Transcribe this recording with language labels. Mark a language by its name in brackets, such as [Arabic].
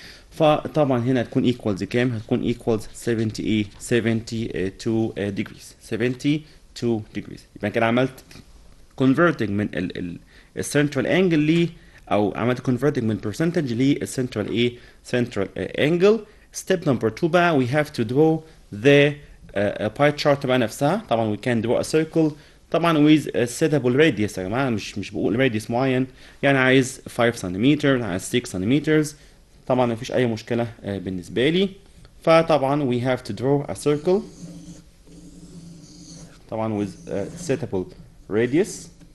[Arabic] فطبعا هنا هتكون equals كام؟ هتكون equals 72 degrees. 72 degrees. يبقى كده عملت converting من السنترال انجل لي او عملت converting من percentage للسنترال ايه؟ central angle. step number 2 بقى [English] we have to draw the pie chart [Arabic] بقى نفسها. طبعا [English] we can draw a circle [Arabic] طبعا with a suitable radius يا جماعه مش بقول radius معين يعني عايز 5 سنتيمتر عايز 6 سنتيمتر طبعا مفيش اي مشكله بالنسبه لي. فطبعا [English] we have to draw a circle [Arabic] طبعا [English] with a suitable radius.